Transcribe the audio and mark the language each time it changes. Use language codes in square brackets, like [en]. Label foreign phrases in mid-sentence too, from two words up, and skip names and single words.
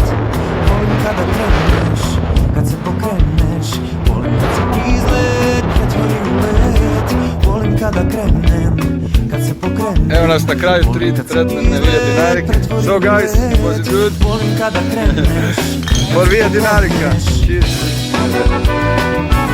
[hr] Volim kada kreneš, kad se pokreneš, volim kad se izlet pretvori u let. da krenem, kad se pokrenem. Evo nas na kraju [en] street treatment [hr] Via Dinarica. [en] So guys, was it good? [hr] Volim kada kreneš. [en] For Via Dinarica. Cheers.